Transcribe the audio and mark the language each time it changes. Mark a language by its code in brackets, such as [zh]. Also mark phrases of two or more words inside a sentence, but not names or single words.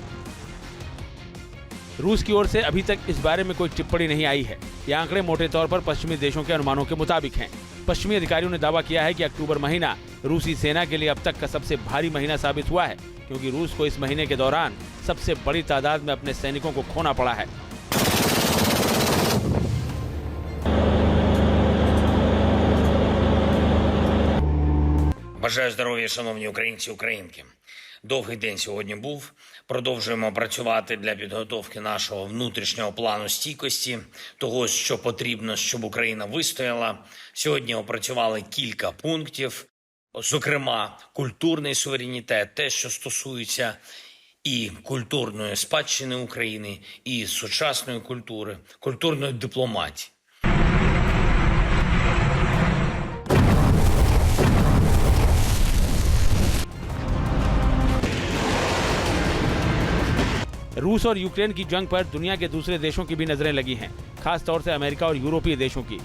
[hi] रूस की ओर से अभी तक इस बारे में कोई टिप्पणी नहीं आई है। ये आंकड़े मोटे तौर पर पश्चिमी देशों के अनुमानों के मुताबिक हैं। पश्चिमी अधिकारियों ने दावा किया है कि अक्टूबर महीना रूसी सेना के लिए अब तक का सबसे भारी महीना साबित हुआ है, क्योंकि रूस को इस महीने के दौरान सबसे बड़ी तादाद में अपने सैनिकों को खोना पड़ा है। [uk] Бажаю здоров'я, шановні українці, українки. Довгий день сьогодні був. Продовжуємо працювати для підготовки нашого внутрішнього плану стійкості, того, що потрібно, щоб Україна вистояла. Сьогодні опрацювали кілька пунктів, зокрема, культурний суверенітет, те, що стосується і культурної спадщини України, і сучасної культури, культурної дипломатії. [hi] रूस और यूक्रेन की जंग पर दुनिया के दूसरे देशों की भी नजरें लगी हैं, खास तौर से अमेरिका और यूरोपीय देशों की।